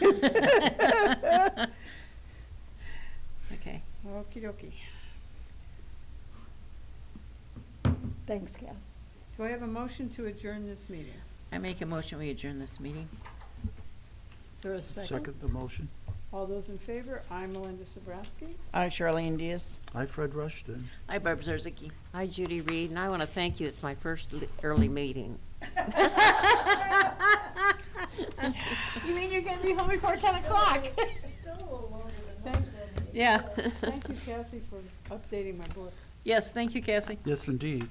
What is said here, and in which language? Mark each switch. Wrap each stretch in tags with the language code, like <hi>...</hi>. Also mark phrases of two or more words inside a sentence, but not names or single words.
<en>Okay. Okey dokey. Thanks, Cass. Do I have a motion to adjourn this meeting? I make a motion, we adjourn this meeting. Is there a second? Second the motion. All those in favor? I'm Melinda Sobrowski. Hi, Charlene Diaz. Hi, Fred Rushton. Hi, Barb Zarzicki. Hi, Judy Reed, and I want to thank you. It's my first early meeting. You mean you're gonna be home before 10 o'clock? Yeah. Thank you, Cassie, for updating my book. Yes, thank you, Cassie. Yes, indeed.</en>